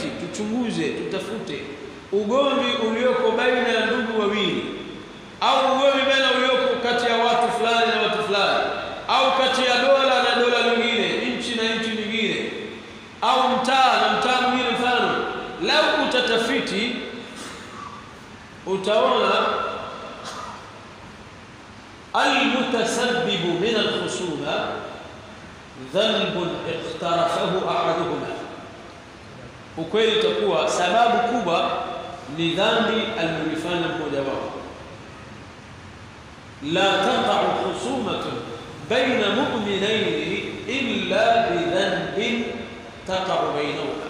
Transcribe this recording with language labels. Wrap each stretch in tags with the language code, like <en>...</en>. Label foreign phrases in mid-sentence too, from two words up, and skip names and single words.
<sw>tuchunguze, tutafute ugomvi ulioko baina ya ndugu wawili, au ugomvi baina ulioko kati ya watu fulani na watu fulani, au kati ya dola na dola nyingine, nchi na nchi nyingine, au mtaa na mtaa mwingine, mfano lau utatafiti utaona</sw> <ar>المتسبب من الخصومة ذنب اقترفه أحدهما.</ar> <sw>Ukweli itakuwa sababu kubwa ni dhambi alilofanya mmoja wao.</sw> <ar>لا تقع خصومة بين مؤمنين إلا بذنب تقع بينهما.</ar>